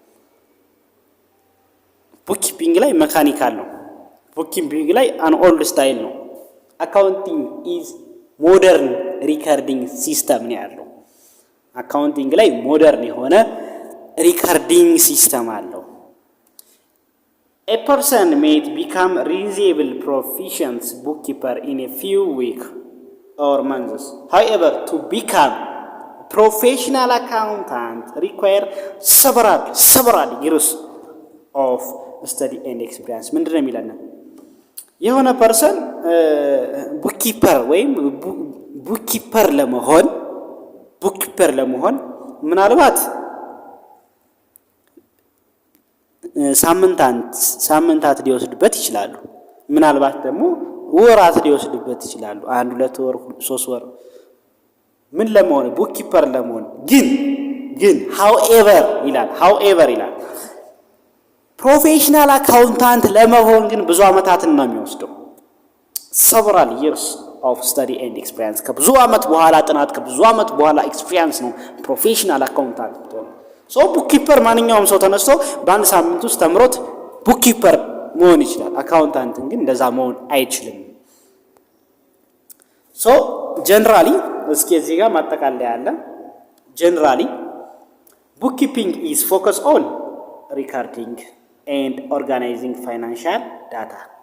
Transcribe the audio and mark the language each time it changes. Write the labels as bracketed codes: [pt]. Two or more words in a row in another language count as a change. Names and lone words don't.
[am] ቡክኪፒንግ ላይ መካኒካል ነው። ቡክኪፒንግ ላይ [en] an old style [am] ነው። [en] accounting is modern recording system [am] ነው ያለው። አካውንቲንግ ላይ ሞደርን የሆነ [en] recording system [am] አለው። [en] A person may become reasonable proficient bookkeeper in a few weeks or months. However, to become professional accountant require several years of study and experience. [am] ምንድን ነው የሚለን? የሆነ ፐርሰን ቡክኪፐር ወይም ቡክኪፐር ለመሆን ምናልባት ሳምንታት ሊወስድበት ይችላሉ። ምናልባት ደግሞ ወራት ሊወስድበት ይችላሉ። 1 2 ወር 3 ወር ምን ለመሆን ቡክኪፐር ለመሆን ግን however ይላል [en] professional accountant [am] ለመሆን ግን ብዙ አመታትን ነው የሚወስደው። [en] several years of study and experience፣ [am] ከብዙ አመት በኋላ ጥናት ከብዙ አመት በኋላ ኤክስፒሪየንስ ነው [en] professional accountant [am] ነው። ቡክኪፐር ማንኛውም ሰው ተነስቶ በአንድ ሳምንት ውስጥ ተምሮት ቡክኪፐር መሆን ይችላል። አካውንታንትን ግን እንደዛ መሆን አይችልም። [en] ጀነራሊ [am] እስኪ እዚህ ጋር ማጠቃለያ ያለ [en] ጀነራሊ bookkeeping is focus on recording and organizing financial data።